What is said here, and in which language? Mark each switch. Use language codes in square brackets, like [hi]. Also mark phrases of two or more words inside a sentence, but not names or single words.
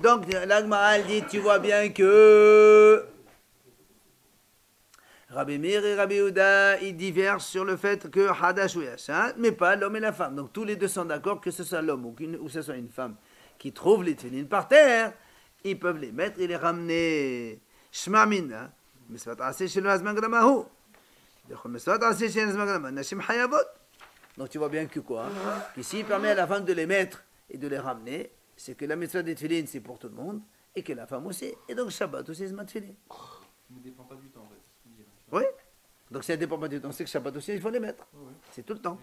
[fr] Donc, l'Agma, elle dit, tu vois bien que Rabbi Meir et Rabbi Yehuda, ils divergent sur le fait que Hadash ou Yashan, mais pas l'homme et la femme. Donc, tous les deux sont d'accord que ce soit l'homme ou que ce soit une femme qui trouve les tefillin par terre, ils peuvent les mettre et les ramener. [he] שמע מינה מצוות עשה שלא הזמן גרמהו. דכל מצוות עשה שלא הזמן גרמהו. נשים חייבות. [fr] Donc, tu vois bien que quoi? Qu'ici, il permet à la femme de les mettre et de les ramener. C'est que la mitzvah des tefillin, c'est pour tout le monde, et que la femme aussi. Et donc, Shabbat aussi, c'est ma tefillin. Ça ne dépend pas du temps, en fait. C'est ce qu'il dit, là. Oui. Donc, si elle ne dépend pas du temps, c'est que Shabbat aussi, il faut les mettre. Ouais, ouais, C'est tout le temps.